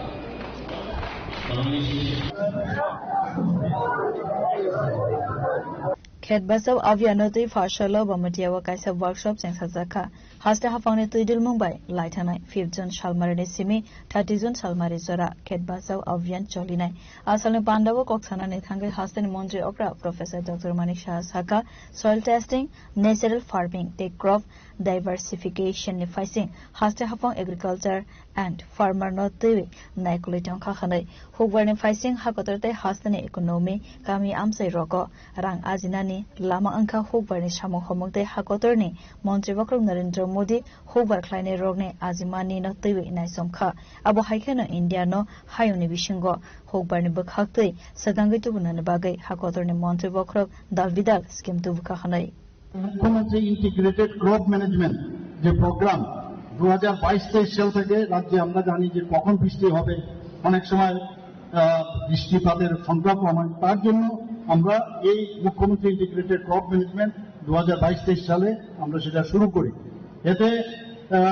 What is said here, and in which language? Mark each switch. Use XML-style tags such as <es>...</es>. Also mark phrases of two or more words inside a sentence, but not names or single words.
<trp>Khet basau avianoti fashalo bamatiya kaisa workshop sengsajaka haste hafangni tuidil Mumbai laitanai 5 June Shalmari simi 30 June Shalmari jora khet basau avian cholinai asalni pandawo koksana ne thangai haste ni montri okra</trp> <en>Professor Dr.</en> <trp>Manik Shah saka</trp> <en>soil testing natural farming</en> <trp>take</trp> <en>crop diversification</en> <trp>ni facing haste hafang</trp> <en>agriculture and farmer</en> <trp>not tui naikuliton khakhanai hukbarni facing hakotorte haste ni economy kami amsai roko rang ajinani lama angka hukbarni samung homokte hakotorni montri bokrong Narendra Modi hukbar khlaine rogne ajimani no tui nai somkha abo haikeno India no hayoni bishingo hukbarni bokhaktei sagangai tubunani bagai hakotorni montri bokrok dalvidal scheme tubukha khanai</trp> <bn>মুখ্যমন্ত্রী</bn> <en>integrated crop management</en> <bn>যে প্রোগ্রাম 2022-23 সাল থেকে রাজ্যে আমরা জানি যে কখন বৃষ্টি হবে, অনেক সময় বৃষ্টিপাতের সংখ্যা কম হয়, তার জন্য আমরা এই মুখ্যমন্ত্রী</bn> <en>integrated crop management</en> <bn>2022-23 সালে আমরা সেটা শুরু করি।</bn>